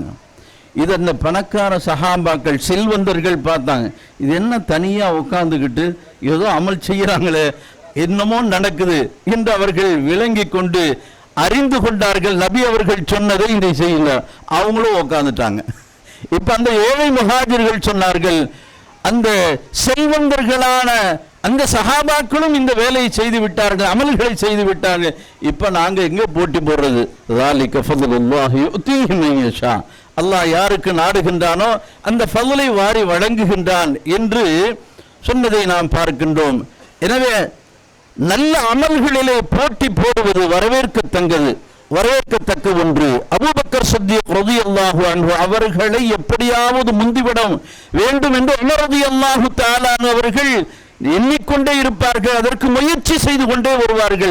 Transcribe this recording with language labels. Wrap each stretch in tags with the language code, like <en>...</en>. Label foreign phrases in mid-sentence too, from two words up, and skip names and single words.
<ta>இது அந்த பணக்கார சஹாபாக்கள், செல்வந்தர்கள் பார்த்தாங்க, இது என்ன தனியாக உட்காந்துக்கிட்டு ஏதோ அமல் செய்கிறாங்களே, என்னமோ நடக்குது என்று அவர்கள் விளங்கி கொண்டு அறிந்து கொண்டார்கள். நபி அவர்கள் சொன்னதை இதை செய்யல, அவங்களும் உட்காந்துட்டாங்க. இப்ப அந்த ஏழை முஹாஜிர்கள் சொன்னார்கள், அந்த செல்வந்தர்களான அந்த சஹாபாக்களும் இந்த வேலையை செய்து விட்டார்கள், அமல்களை செய்து விட்டார்கள். இப்ப நாங்க எங்க போட்டி போடுறது?</ta> <ar>ذَلِكَ فَضْلُ اللَّهِ يُؤْتِيهِ مَن يَشَاءُ,</ar> <ta>அல்லாஹ் யாருக்கு நாடுகின்றானோ அந்த ஃபضலை வாரி வழங்குகின்றான் என்று சொன்னதை நாம் பார்க்கின்றோம். எனவே நல்ல அமல்களிலே போட்டி போடுவது வரவேற்கத்தக்க ஒன்று. அபூபக்கர் சித்திக் ரலியல்லாஹு அன்ஹு அவர்களை எப்படியாவது முந்திவிட வேண்டும் என்று உமர் ரலியல்லாஹு தஆலா அவர்கள் எண்ணிக்கொண்டே இருப்பார்கள், அதற்கு முயற்சி செய்து கொண்டே வருவார்கள்.</ta>